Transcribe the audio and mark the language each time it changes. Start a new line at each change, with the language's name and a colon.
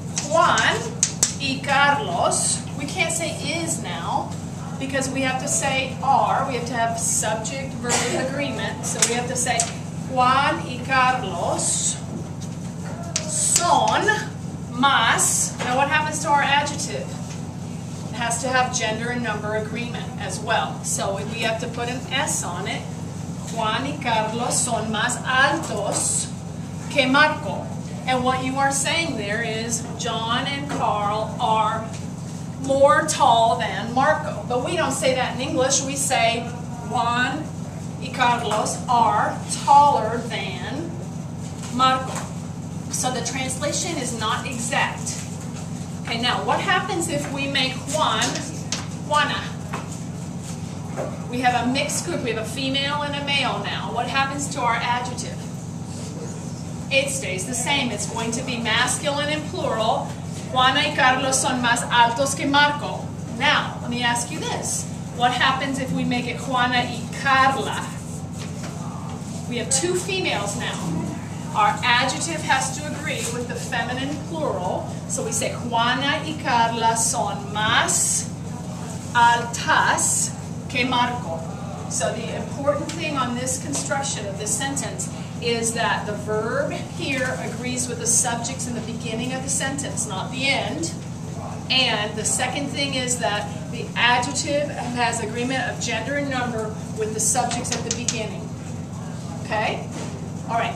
English: Juan y Carlos. We can't say is now, because we have to say are, we have to have subject-verb agreement, so we have to say
Spanish: Juan y Carlos son más.
English: Now what happens to our adjective? It has to have gender and number agreement as well, so we have to put an S on it.
Spanish: Juan y Carlos son más altos que Marco.
English: And what you are saying there is John and Carl are more tall than Marco. But we don't say that in English. We say Juan y Carlos are taller than Marco. So the translation is not exact. Okay, now what happens if we make Juan, Juana? We have a mixed group. We have a female and a male now. What happens to our adjective? It stays the same. It's going to be masculine and plural.
Spanish: Juana y Carlos son más altos que Marco.
English: Now, let me ask you this. What happens if we make it Juana y Carla? We have two females now. Our adjective has to agree with the feminine plural. So we say
Spanish: Juana y Carla son más altas que Marco.
English: So the important thing on this construction of this sentence is that the verb here agrees with the subjects in the beginning of the sentence, not the end. And the second thing is that the adjective has agreement of gender and number with the subjects at the beginning. Okay? All right.